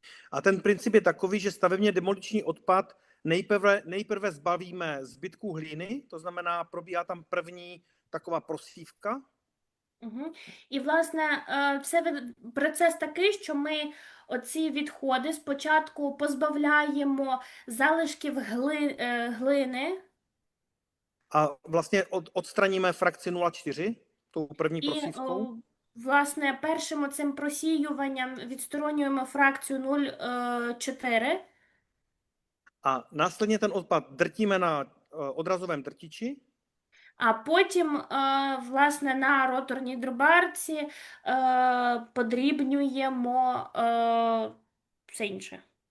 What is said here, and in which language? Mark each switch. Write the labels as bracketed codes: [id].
[cs] A ten princip je takový, že stavebně demoliční odpad nejprve zbavíme zbytků hlíny, to znamená, probíhá tam první taková prosívka. Угу. [uk] І, власне, це процес такий, що ми оці відходи спочатку позбавляємо залишків глини. [cs] A vlastně odstraníme frakci 0,4, tou první prosívkou. [uk] Власне, першим оцим просіюванням відсторонюємо фракцію 0,4. [cs] A následně ten odpad drtíme na odrazovém drtiči. [uk] А потім, власне, на роторній дробарці подрібнюємо все інше.